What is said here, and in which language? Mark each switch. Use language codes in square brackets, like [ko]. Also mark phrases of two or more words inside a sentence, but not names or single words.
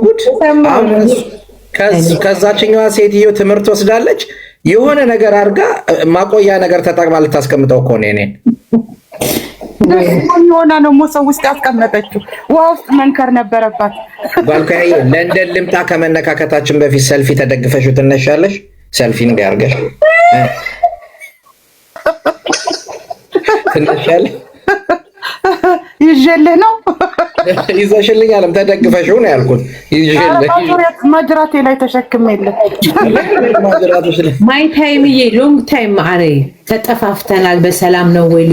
[am] ጉድ። ከዛችኛዋ ሴትዮ ትምህርት ወስዳለች። የሆነ ነገር አድርጋ ማቆያ ነገር ተጠቅማ ልታስቀምጠው እኮ ነው። እኔን ሆና ነው ሞሰው ውስጥ ያስቀመጠችው። ውሃ ውስጥ መንከር ነበረባት። ባልካዬ ለንደን ልምጣ ከመነካከታችን በፊት ሰልፊ ተደግፈሽው ትነሻለሽ። ሰልፊ እንዲያርገሽ ትነሻለሽ። ይዤልህ ነው ይዘሽልኝ አለም ተደግፈሽው ነው ያልኩት። ይዤልህ ማጅራቴ ላይ ተሸክሜልህ [en] My timeye long time [am] ማዕሬ ተጠፋፍተናል። በሰላም ነው ወይ?